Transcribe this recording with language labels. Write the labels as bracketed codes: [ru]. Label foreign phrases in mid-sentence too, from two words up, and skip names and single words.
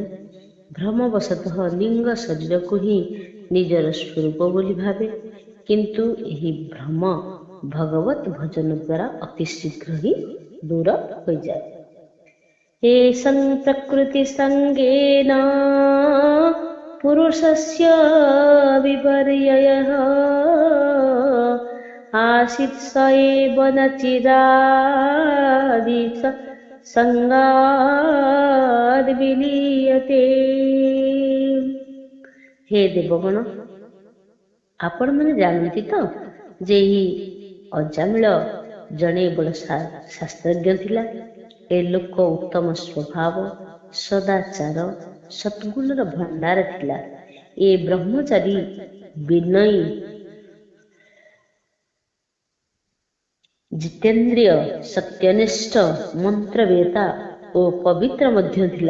[or] ଭ୍ରମବଶତଃ ଲିଙ୍ଗ ଶରୀରକୁ ହିଁ ନିଜର ସ୍ୱରୂପ ବୋଲି ଭାବେ, କିନ୍ତୁ ଏହି ଭ୍ରମ ଭଗବତ ଭଜନ ଦ୍ୱାରା ଅତି ଶୀଘ୍ର ହିଁ ଦୂର ହୋଇଯାଏ। [sa] ଏଷଂ ପ୍ରକୃତି ସଙ୍ଗେନ ପୁରୁଷସ୍ୟ ବିପର୍ଯ୍ୟୟଃ आसीत् स एव न चिरादि संगाद् विलीयते। [or] हे ଦେବଗଣ, ଆପଣମାନେ ଜାଣନ୍ତି ତ ଯେ ଏହି ଅଜାମିଳ ଜଣେ ବଡ଼ ଶାସ୍ତ୍ରଜ୍ଞ ଥିଲା। ଏ ଲୋକ ଉତ୍ତମ ସ୍ୱଭାବ, ସଦାଚାର, ସଦ୍ଗୁଣର ଭଣ୍ଡାର ଥିଲା। ଏ ବ୍ରହ୍ମଚାରୀ ବିନୟୀ, ଜିତେନ୍ଦ୍ରିୟ, ସତ୍ୟନିଷ୍ଠ, ମନ୍ତ୍ରବେତା ଓ ପବିତ୍ର ମଧ୍ୟ ଥିଲା।